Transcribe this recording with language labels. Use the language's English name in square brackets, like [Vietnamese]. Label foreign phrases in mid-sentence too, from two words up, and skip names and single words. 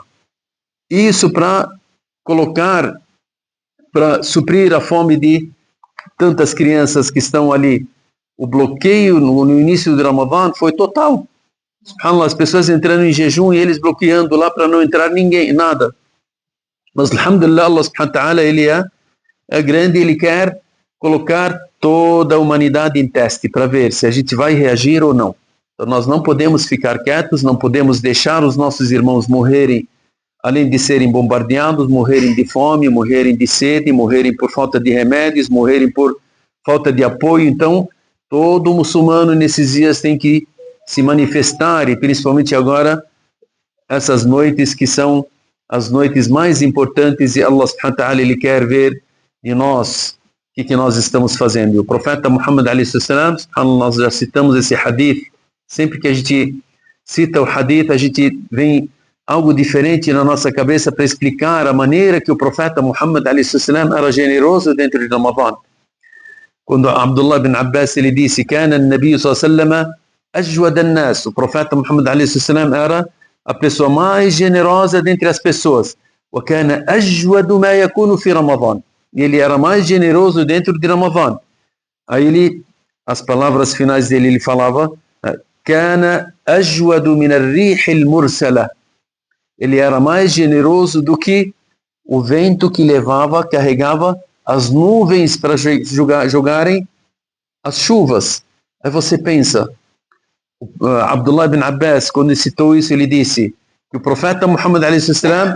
[Portuguese] Isso para colocar, para suprir a fome de tantas crianças que estão ali. O bloqueio no início do Ramadã foi total. As pessoas entrando em jejum e eles bloqueando lá para não entrar ninguém, nada. Mas, [Arabic] الحمد لله، الله سبحانه وتعالى, [Portuguese] ele é grande, ele quer colocar toda a humanidade em teste para ver se a gente vai reagir ou não. Então, nós não podemos ficar quietos, não podemos deixar os nossos irmãos morrerem, além de serem bombardeados, morrerem de fome, morrerem de sede, morrerem por falta de remédios, morrerem por falta de apoio. Então, todo muçulmano nesses dias tem que se manifestar, e principalmente agora, essas noites que são as noites mais importantes, e [Arabic] الله سبحانه وتعالى, [Portuguese] ele quer ver de nós o que nós estamos fazendo. E o profeta Muhammad a.s., nós já citamos esse hadith, sempre que a gente cita o hadith, a gente vem algo diferente na nossa cabeça para explicar a maneira que o profeta Muhammad a.s. era generoso dentro de Ramadã. Quando Abdullah bin Abbas ele disse: [Arabic] "كان النبي صلى الله عليه وسلم أجود الناس. [Portuguese] O profeta Muhammad [Arabic] عليه السلام [Portuguese] era a pessoa mais generosa dentre as pessoas. [Arabic] وكان أجود ما يكون في رمضان. [Portuguese] E ele era mais generoso dentro de Ramadã. Aí ele, as palavras finais dele, ele falava: [Arabic] كان أجود من الريح المرسلة. [Portuguese] Ele era mais generoso do que o vento que levava, carregava as nuvens para jogarem as chuvas. Aí você pensa, Abdullah ibn Abbas, quando citou isso, ele disse que o profeta Muhammad a.s.